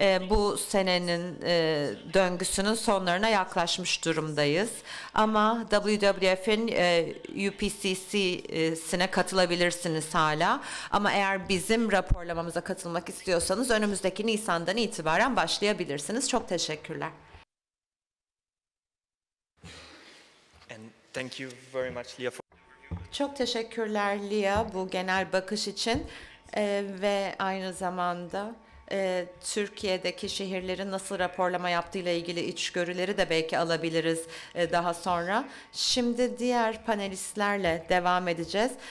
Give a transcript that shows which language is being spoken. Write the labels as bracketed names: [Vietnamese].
[Turkish] Bu senenin döngüsünün sonlarına yaklaşmış durumdayız. Ama WWF'in UPCC'sine katılabilirsiniz hala. Ama eğer bizim raporlamamıza katılmak istiyorsanız önümüzdeki Nisan'dan itibaren başlayabilirsiniz. Çok teşekkürler. [English] And thank you very much, Lea. [Turkish] Çok teşekkürler Lea bu genel bakış için ve aynı zamanda Türkiye'deki şehirlerin nasıl raporlama yaptığıyla ilgili içgörüleri de belki alabiliriz daha sonra. Şimdi diğer panelistlerle devam edeceğiz.